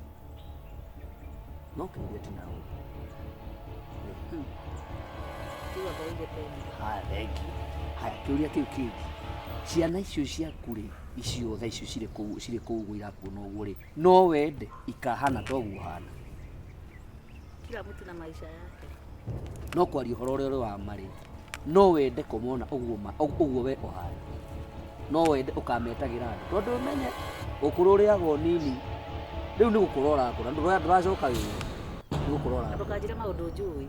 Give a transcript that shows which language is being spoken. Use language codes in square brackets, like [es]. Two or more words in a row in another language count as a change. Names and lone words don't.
[ki] no kiuria ti nawe haya kiuria kiu kingi ciana icio ciaku ri icio tha icio ciri kuu gwirakuona uguo ri no wende ikahana toguo hana [sw] kila mtu na maisha yake [ki] no kwaria uhoro uria wa mari no wende kumona uguo we ohana no wende ukametagira andu tondu umenye ukuru uriago nini riu ni gukurora akura nduracoka wiwe ni gukurora ndukajira maundu njui